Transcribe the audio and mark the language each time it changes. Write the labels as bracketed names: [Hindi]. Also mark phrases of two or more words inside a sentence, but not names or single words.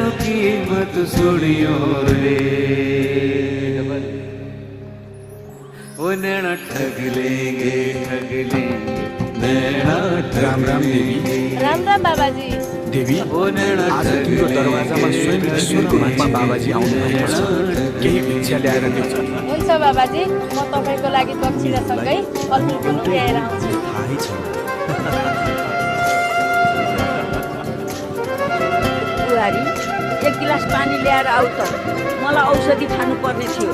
[Hindi] मत छोड़ियो रे ओ नैना ठग लेंगे नैना [Nepali] राम राम देवी। राम राम बाबाजी। देवी ओ नैना आज तिम्रो दरवाजामा स्वयं ईश्वरको महात्मा बाबाजी आउनुभएको छ। केही भिक्षा ल्याएर दिन्छ। हुन्छ बाबाजी, म तपाईँको लागि दक्षिणासँगै फलफुल पनि ल्याएर आउँछु। थाहै छ। बुहारी, एक गिलास पानी ल्याएर आऊ त, मलाई औषधि खानुपर्ने थियो।